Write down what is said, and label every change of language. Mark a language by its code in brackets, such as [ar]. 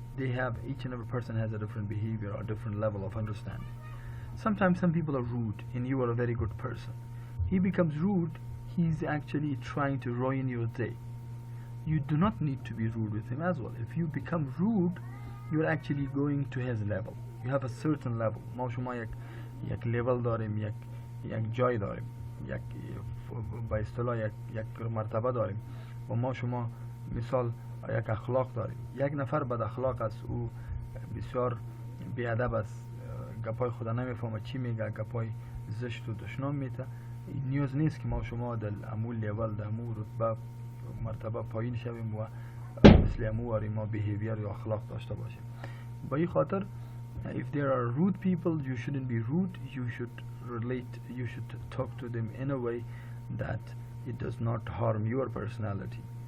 [en] Each and every person has a different behavior or different level of understanding. Sometimes some people are rude and you are a very good person. He becomes rude, he's actually trying to ruin your day. You do not need to be rude with him as well. If you become rude, you're actually going to his level. You have a certain level. [fa] ما شما یک level داریم، یک جای داریم، یک با اصطلاح یک مرتبه داریم و ما شما مثال یک اخلاق داریم. یک نفر بد اخلاق است، او بسیار بیادب است، گپای خدا نمیفهمه چی میگه، گپای زشت و دشنام میته. نیاز نیست که ما شما در امول لیول در امول رتبه مرتبه پایین شویم و مثل امو ما بیهیویر یا اخلاق داشته باشیم. با این خاطر [en] if there are rude people, you shouldn't be rude. You should talk to them in a way that it does not harm your personality.